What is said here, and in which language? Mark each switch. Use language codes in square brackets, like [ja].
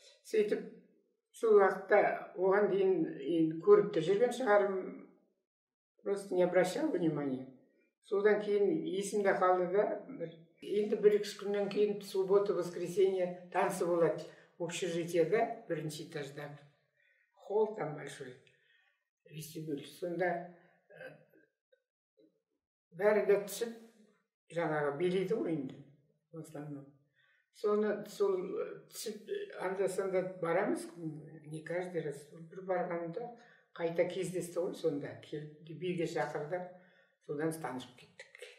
[kk] Сөйтіп, сол уақытта оған дейін көріп те жүрген шығарым, [ru] просто не обращал внимания. [kk] Содан кейін есімде қалды да, енді бір-екі күннен кейін [ru] суббота, воскресенье танцы [kk] болады общежитиеда, бірінші этажда. [ru] Холл там большой, вестибюль. [kk] Сонда бәрі де түсіп, жаңағы билейді ғой енді, [ru] в основном. [kk] Соны сол түсіп, анда-санда барамыз, [ru] не каждый раз. [kk] Бір барғанда қайта кездесті ғой, сонда биге шақырды, содан танысып кеттік.